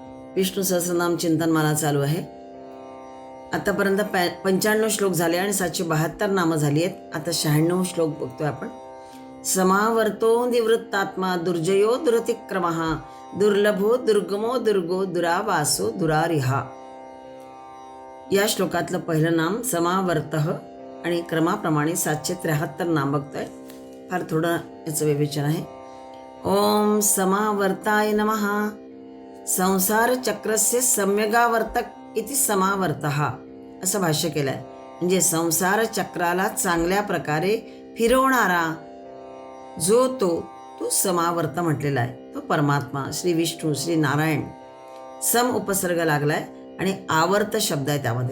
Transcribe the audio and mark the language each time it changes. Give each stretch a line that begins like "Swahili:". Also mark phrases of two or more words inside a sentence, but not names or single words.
Marathi: विष्णू सहस्रनाम चिंतन मला चालू आहे. आतापर्यंत 95 श्लोक झाले आणि 772 नामं झाली आहेत. आता 96 श्लोक बघतोय आपण.
Sanskrit: समावर्तो निवृत्तात्मा दुर्जयो दुरतिक्रमः दुर्लभो दुर्गमो दुर्गो दुरावासो दुरारिहा.
Marathi: या श्लोकातलं पहिलं नाम समावर्तः आणि क्रमाप्रमाणे 773 नाम बघतोय. फार थोडं याचं विवेचन आहे.
Sanskrit: ओम समावर्ताय नमः. संसार चक्रस्य सम्यगावर्तक इति समावर्तः
Marathi: असं भाष्य केलंय. म्हणजे संसार चक्राला चांगल्या प्रकारे फिरवणारा जो तो समावर्त म्हटलेला आहे. तो परमात्मा श्री विष्णू श्री नारायण. सम उपसर्ग लागलाय आणि आवर्त शब्द आहे त्यामध्ये.